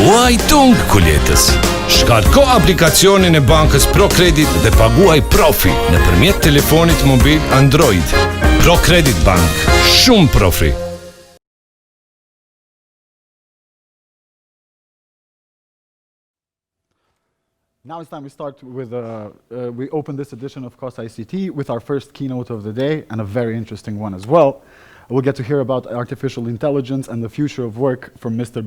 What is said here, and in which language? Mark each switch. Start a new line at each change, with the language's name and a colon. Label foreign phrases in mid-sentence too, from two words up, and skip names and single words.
Albanian: tung kuljetës. Shkarko aplikacionin e bankës ProCredit dhe paguaj profi nëpërmjet telefonit mobil Android. ProCredit Bank, shumë profi.
English: Now it's time we start with, we open this edition of KosICT with our first keynote of the day, and a very interesting one as well. We'll get to hear about artificial intelligence and the future of work from Mr.